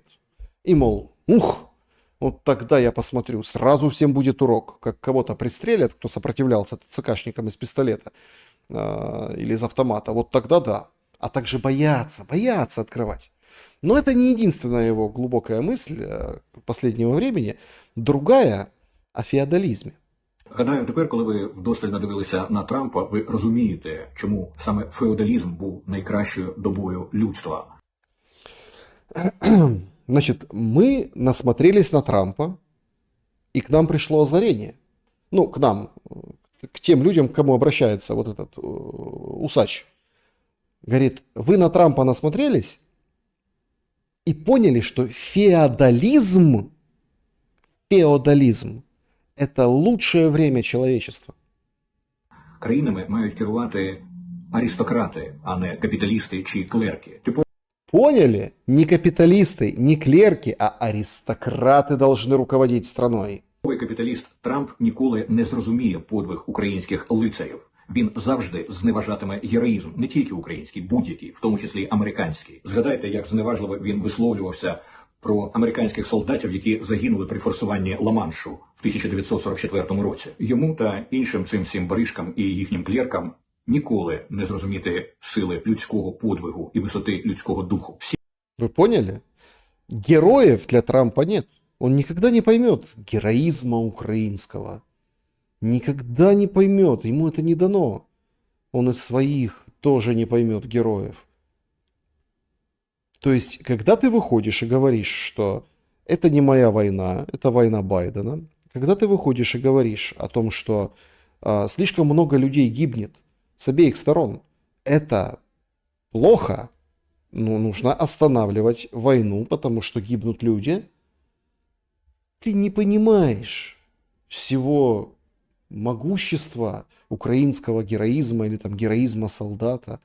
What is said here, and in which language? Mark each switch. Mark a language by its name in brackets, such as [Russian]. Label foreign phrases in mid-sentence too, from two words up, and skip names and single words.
[Russian] И, мол, вот тогда я посмотрю, сразу всем будет урок. Как кого-то пристрелят, кто сопротивлялся ТЦКшникам из пистолета или из автомата. Вот тогда да. А также боятся открывать. Но это не единственная его глубокая мысль последнего времени. Другая о феодализме. [Ukrainian] Гадаю, тепер, коли ви вдосталь надивилися на Трампа, ви розумієте, чому саме феодалізм був найкращою добою людства. [Russian] Значит, мы насмотрелись на Трампа, и к нам пришло озарение. Ну, к нам, к тем людям, к кому обращается вот этот усач. Говорит, вы на Трампа насмотрелись и поняли, что феодализм – это лучшее время человечества. [Ukrainian] Країнами мають керувати аристократи, а не капіталісти чи клерки. [Russian] Поняли? Не капиталисты, не клерки, а аристократы должны руководить страной. [Ukrainian] Типовий капіталіст Трамп ніколи не зрозуміє подвиг українських лицарів. Він завжди зневажатиме героїзм, не тільки український, будь-який, в тому числі американський. Згадайте, як зневажливо він висловлювався про американських солдатів, які загинули при форсуванні Ла-Маншу в 1944 році. Йому та іншим цим всім баришкам і їхнім клеркам ніколи не зрозуміти сили людського подвигу і висоти людського духу. [Russian] Вы поняли? Героев для Трампа нет. Он никогда не поймет героизма украинского. Никогда не поймет. Ему это не дано. Он из своих тоже не поймет героев. То есть, когда ты выходишь и говоришь, что это не моя война, это война Байдена, когда ты выходишь и говоришь о том, что слишком много людей гибнет с обеих сторон, это плохо, но нужно останавливать войну, потому что гибнут люди, ты не понимаешь, всего могущества украинского героизма или там героизма солдата.